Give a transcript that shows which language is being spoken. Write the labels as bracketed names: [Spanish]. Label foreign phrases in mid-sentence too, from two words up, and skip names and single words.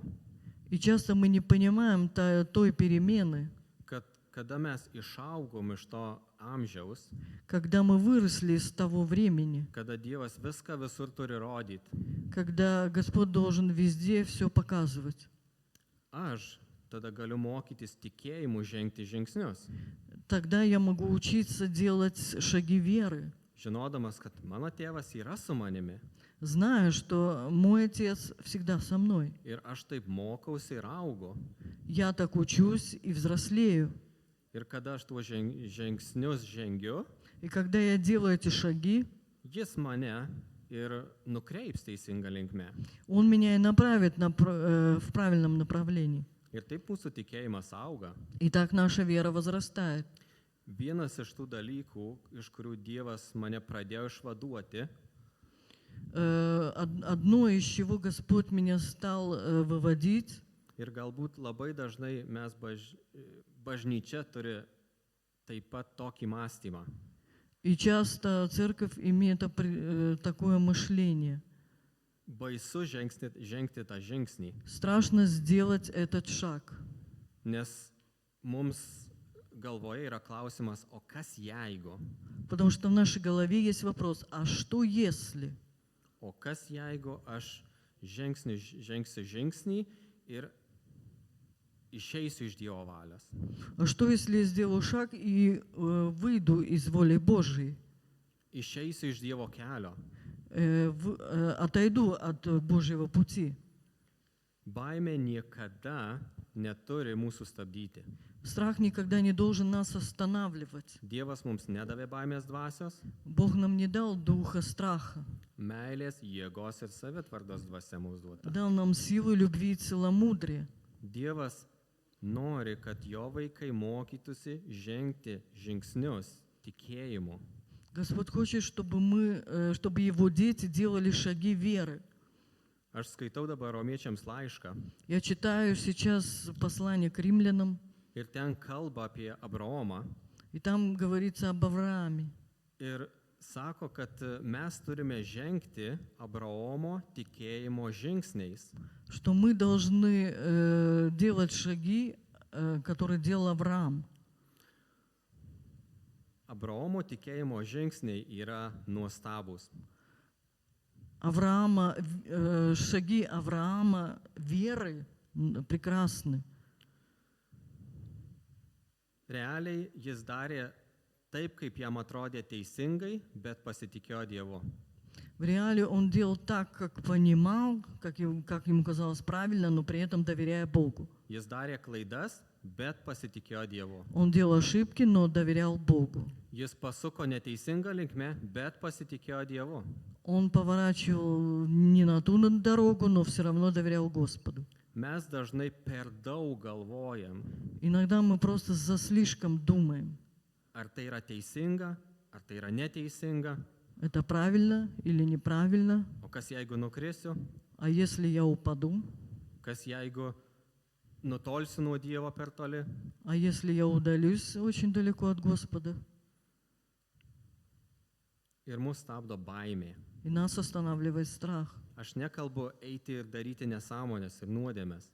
[Russian] И часто мы не понимаем той перемены, [Lithuanian] kad kada mes išaugom iš to amžiaus, [Russian] когда мы выросли из того времени, [Lithuanian] kada Dievas viską visur turi rodyti. [Russian] когда Господь должен везде все показывать. [Lithuanian] Aš tada galiu mokytis tikėjimu žengti žingsnius, [Russian] Тогда я могу учиться делать шаги веры, [Lithuanian] žinodamas, kad mano tėvas yra su manimi. [Russian] зная, что мой Отец всегда со мной. [Lithuanian] Ir aš taip mokausi ir augu. [Russian] Я так учусь и взрослею. [Lithuanian] Ir kada aš tuos žingsnius žengiu, [Russian] И когда я делаю эти шаги, [Lithuanian] jis mane ir nukreips teisinga linkme. [Russian] Он меня и направит в правильном направлении. [Lithuanian] Ir taip mūsų tikėjimas auga. [Russian] И так наша вера возрастает. [Lithuanian] Vienas iš tų dalykų, iš kurių Dievas mane pradėjo išvaduoti, [Russian] Одно, из чего Господь меня стал выводить, [Lithuanian] ir galbūt labai dažnai mes bažnyčia turi taip pat tokį mąstymą. [Russian] и часто церковь имеет такое мышление. [Lithuanian] Baisu žengti tą žingsnį, [Russian] Страшно сделать этот шаг, [Lithuanian] nes mums galvoje yra klausimas, o kas jeigu? [Russian] потому что в нашей голове есть вопрос, а что если? [Lithuanian] O kas jeigu aš žengsiu žingsnį ir išeisiu iš Dievo valios? [Russian] А что если я сделаю шаг и выйду из воли Божьей, [Lithuanian] Išeisiu iš Dievo kelio. [Russian] отойду от Божьего пути? [Lithuanian] Baimė niekada neturi mūsų stabdyti. [Russian] Страх никогда не должен нас останавливать. [Lithuanian] Dievas mums nedavė baimės dvasios, [Russian] Бог нам не дал духа страха, [Lithuanian] meilės, jėgos ir savitvardos dvasia mums duota. [Russian] дал нам силу любви и целомудрия. [Lithuanian] Dievas nori, kad jo vaikai mokytųsi žengti žingsnius tikėjimu. [Russian] Господь хочет, чтобы Его дети делали шаги веры. [Lithuanian] Aš skaitau dabar romiečiams laišką [Russian] Я читаю сейчас послание к римлянам, [Lithuanian] ir ten kalba apie Abraomą [Russian] и там говорится об Аврааме. [Lithuanian] ir sako, kad mes turime žengti Abraomo tikėjimo žingsniais. [Russian] Что мы должны делать шаги, которые делал Авраам. [Lithuanian] Abraomo tikėjimo žingsniai yra nuostabus. [Russian] Шаги Авраама веры прекрасны. [Lithuanian] Realiai jis darė taip, kaip jam atrodė teisingai, bet pasitikėjo Dievu. [Russian] В реале он делал так, как понимал, как ему казалось правильно, но при этом доверяя Богу. [Lithuanian] Jis darė klaidas, bet pasitikėjo Dievu. [Russian] Он делал ошибки, но доверял Богу. [Lithuanian] Jis pasuko neteisingą linkmę, bet pasitikėjo Dievu. [Russian] Он поворачивал не на ту дорогу, но все равно доверял Господу. [Lithuanian] Mes dažnai per daug galvojam, [Russian] Иногда мы просто слишком думаем, [Lithuanian] ar tai yra teisinga, ar tai yra neteisinga, [Russian] это правильно или неправильно, [Lithuanian] o kas jeigu nukrisiu, [Russian] а если я упаду, [Lithuanian] kas jeigu nutolsiu nuo Dievo per toli. [Russian] а если я удалюсь очень далеко от Господа, [Lithuanian] Ir mus stabdo baimė. [Russian] и нас останавливает страх. [Lithuanian] Aš nekalbu eiti ir daryti nesąmonės ir nuodėmes.